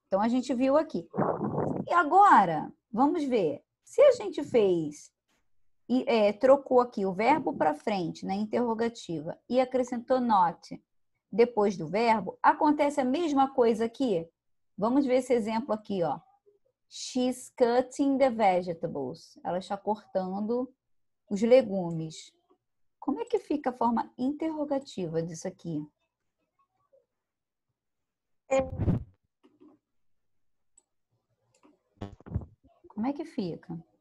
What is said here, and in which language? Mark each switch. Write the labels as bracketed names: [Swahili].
[Portuguese] Então, a gente viu aqui. E agora, vamos ver. Se a gente fez trocou aqui o verbo para frente, na interrogativa, e acrescentou not depois do verbo, acontece a mesma coisa aqui? Vamos ver esse exemplo aqui, ó. [English] She's cutting the vegetables. [Portuguese] Ela está cortando os legumes. Como é que fica a forma interrogativa disso aqui? Como é que fica?